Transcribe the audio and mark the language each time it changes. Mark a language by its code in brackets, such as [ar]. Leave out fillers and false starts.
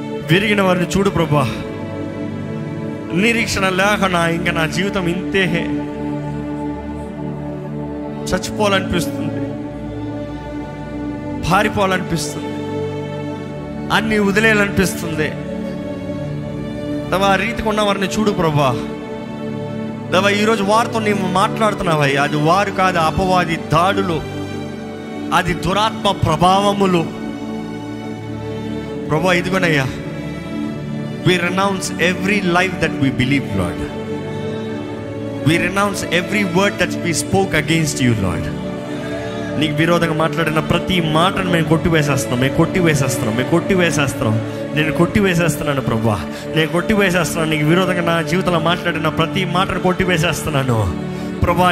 [te] విరిగిన వారిని చూడు ప్రభా. నిరీక్షణ లేకుండా ఇంకా నా జీవితం ఇంతే, చచ్చిపోవాలనిపిస్తుంది, పారిపోవాలనిపిస్తుంది, అన్ని వదిలేయాలనిపిస్తుంది. దేవా ఆ రీతికి ఉన్న వారిని చూడు ప్రభా. దేవా ఈరోజు వారితో నీవు మాట్లాడుతున్నావయ్యా. అది వారు కాదు, అపవాది దాడులు, అది దురాత్మ ప్రభావములు ప్రభా. ఇదిగోనయ్యా, [en] we renounce every life that we believe, Lord. We renounce every word that we spoke against you, Lord. [te] నీకు విరోధంగా మాట్లాడిన ప్రతి మాటను మేము కొట్టివేసేస్తున్నాం. నేను కొట్టివేసేస్తున్నాను ప్రభా. నీకు విరోధంగా నా జీవితంలో మాట్లాడిన ప్రతి మాటను కొట్టివేసేస్తున్నాను ప్రభా.